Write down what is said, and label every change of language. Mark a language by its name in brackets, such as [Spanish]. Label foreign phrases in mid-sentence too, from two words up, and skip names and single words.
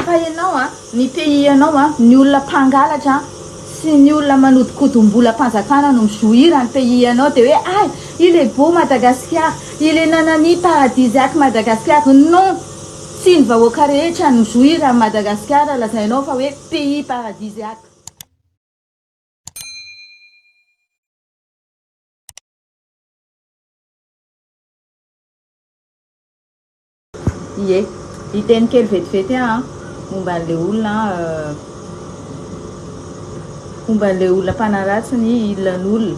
[Malagasy] ianao ny pays ianao ny olona mpangalatra sy ny olona manodikodim-bola mpanjakana no mijoira ny pays ianao dia hoe ay [French] il est beau Madagascar, il est nanani paradisiaque Madagascar. Non, [Malagasy] sy ny vahoaka rehetra no mijoira ny Madagascar lazainao fa hoe [French] pays paradisiaque. [Malagasy] Ie, hiteny kely vetivety momba an'ilay olona momba an'ilay olona mpanaratsy ny ilan'olona.